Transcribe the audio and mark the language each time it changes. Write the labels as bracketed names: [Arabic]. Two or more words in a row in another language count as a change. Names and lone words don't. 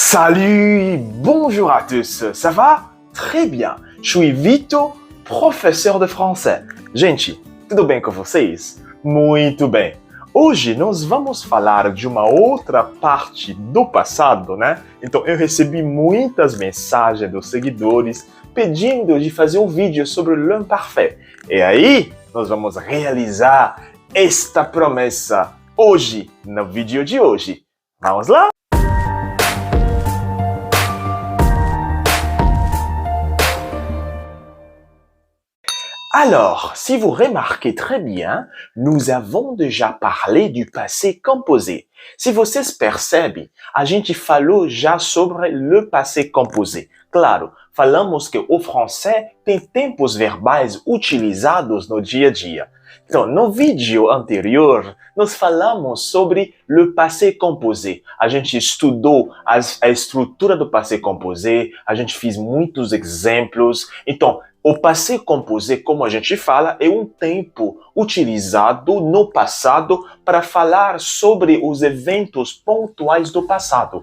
[French] Salut, bonjour à tous, ça va? Très bien, je suis Vito, professeur de français. [Portuguese] Gente, tudo bem com vocês? Muito bem. Hoje nós vamos falar de uma outra parte do passado, né? Então eu recebi muitas mensagens dos seguidores pedindo de fazer um vídeo sobre o l'imparfait. E aí, nós vamos realizar esta promessa hoje, no vídeo de hoje. Vamos lá? [French] Alors, si vous remarquez très bien, nous avons déjà parlé du passé composé. [Portuguese] Se vocês percebem, a gente falou já sobre [French] le passé composé. [Portuguese] Claro, falamos que o français tem tempos verbais utilizados no dia a dia. Então, no vídeo anterior, nós falamos sobre [French] le passé composé. [Portuguese] A gente estudou a estrutura do [French] passé composé, [Portuguese] a gente fez muitos exemplos. Então, o [French] passé composé, [Portuguese] como a gente fala, é um tempo utilizado no passado para falar sobre os eventos pontuais do passado.